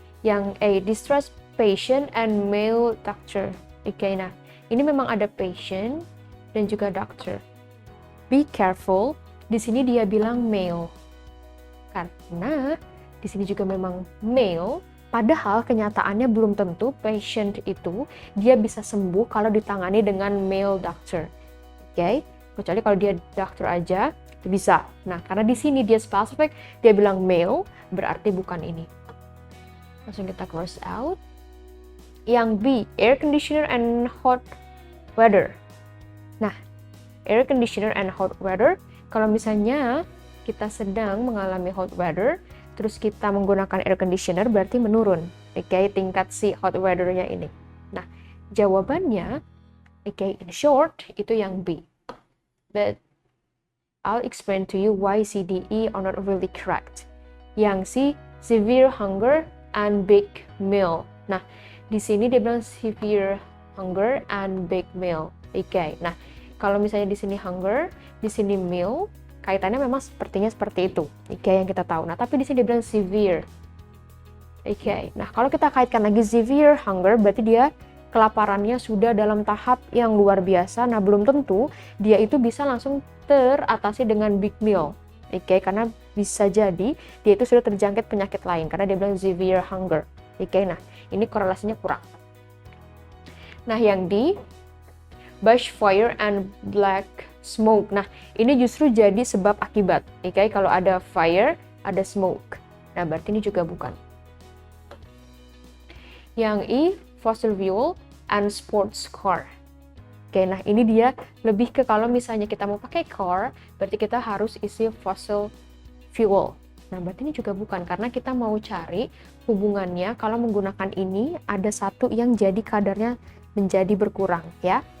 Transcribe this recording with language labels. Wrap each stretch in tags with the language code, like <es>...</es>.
<en>Yang A, distressed patient and male doctor.</en> <id>Oke, nah, ini memang ada patient dan juga doctor.</id> <en>Be careful.</en> <id>Di sini dia bilang male, karena di sini juga memang male, padahal kenyataannya belum tentu patient itu dia bisa sembuh kalau ditangani dengan male doctor. Oke, kecuali kalau dia doctor aja itu bisa. Nah, karena di sini dia specific, dia bilang male, berarti bukan ini. Langsung kita cross out.</id> <en>Yang B, air conditioner and hot weather.</en> <id>Nah,</id> <en>air conditioner and hot weather,</en> <id>kalau misalnya kita sedang mengalami hot weather, terus kita menggunakan air conditioner berarti menurun, oke, tingkat si hot weather-nya ini. Nah, jawabannya, oke, in short, itu yang B.</id> <en>But I'll explain to you why C, D, E are not really correct. Yang C, severe hunger and big meal.</en> <id>Nah, di sini dia bilang severe hunger and big meal. Oke, nah, kalau misalnya di sini hunger, di sini meal, kaitannya memang sepertinya seperti itu. Oke, yang kita tahu. Nah, tapi di sini dia bilang severe. Oke, nah kalau kita kaitkan lagi severe hunger, berarti dia kelaparannya sudah dalam tahap yang luar biasa. Nah, belum tentu dia itu bisa langsung teratasi dengan big meal. Oke, karena bisa jadi dia itu sudah terjangkit penyakit lain, karena dia bilang severe hunger. Oke, nah ini korelasinya kurang. Nah, yang di</id> <en>bushfire and black smoke.</en> <id>Nah, ini justru jadi sebab akibat. Oke, kalau ada fire, ada smoke. Nah, berarti ini juga bukan.</id> <en>Yang E, fossil fuel and sports car.</en> <id>Oke, nah ini dia lebih ke kalau misalnya kita mau pakai car, berarti kita harus isi fossil fuel. Nah, berarti ini juga bukan, karena kita mau cari hubungannya kalau menggunakan ini ada satu yang jadi kadarnya menjadi berkurang, ya.</id>